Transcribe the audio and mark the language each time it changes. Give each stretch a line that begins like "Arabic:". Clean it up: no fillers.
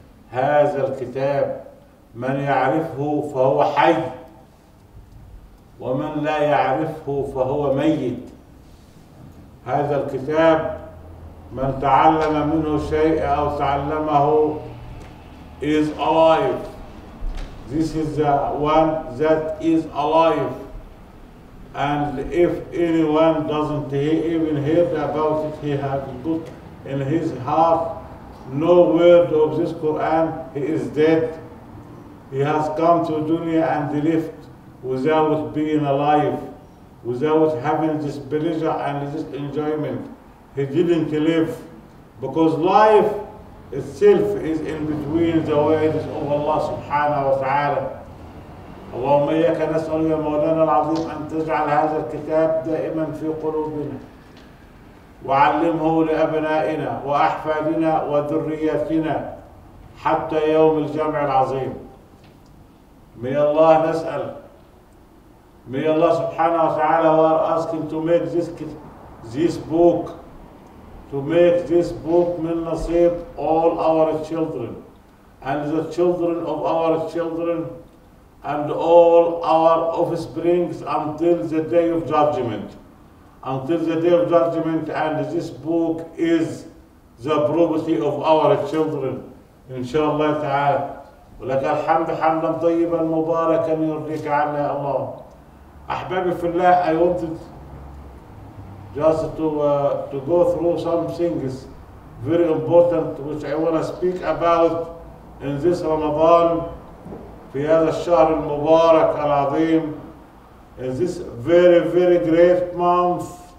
Arabic: هذا الكتاب من يعرفه فهو حي، ومن لا يعرفه فهو ميت. هذا الكتاب من تعلم منه شيء أو تعلمه
English: is alive. This is the one that is alive. And if anyone doesn't even heard about it, he has put in his heart no word of this Quran, he is dead. He has come to dunya and lived without being alive, without having this pleasure and this enjoyment. He didn't live, because life itself is in between the words of Allah subhanahu wa ta'ala.
Arabic: اللهم إياك نسأل يا مولانا العظيم أن تجعل هذا الكتاب دائما في قلوبنا، وعلمه لأبنائنا وأحفادنا وذرياتنا حتى يوم الجمع العظيم.
English: May Allah
Arabic: نسأل,
English: may Allah subhanahu wa ta'ala, we are asking to make this book, to make this book
Arabic: min nasib
English: all our children and the children of our children and all our offsprings until the day of judgment. Until the day of judgment, and this book is the property of our children, inshallah ta'ala.
Arabic: ولك الحمد حمدا طيبا مباركا يرضيك عنا يا الله. أحبابي في الله,
English: I wanted just to go through some things very important which I want to speak about in this Ramadan,
Arabic: في هذا الشهر المبارك العظيم,
English: in this very great month.